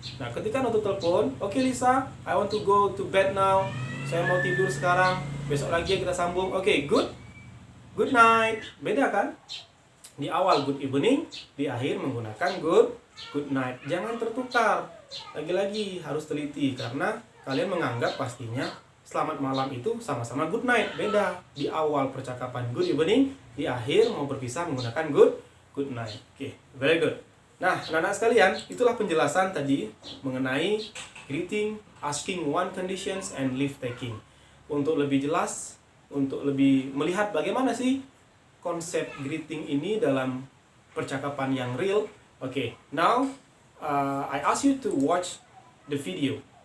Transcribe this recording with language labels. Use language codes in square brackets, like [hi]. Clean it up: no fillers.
[id] Nah, ketika nutup telepon, [en] "Oke Lisa, I want to go to bed now. [id] Saya mau tidur sekarang. Besok lagi kita sambung." Oke, [en] good night. [id] Beda kan? Di awal good evening, di akhir menggunakan good night. Jangan tertukar. Lagi-lagi harus teliti karena kalian menganggap pastinya selamat malam itu sama-sama good night. Beda. Di awal percakapan good evening, di akhir mau berpisah menggunakan good night. Oke, [en] very good. [id] Nah, anak-anak sekalian, itulah penjelasan tadi mengenai greeting, asking one conditions, and leave taking. Untuk lebih jelas, untuk lebih melihat bagaimana sih konsep greeting ini dalam percakapan yang real. [en] Oke, now I ask you to watch the video.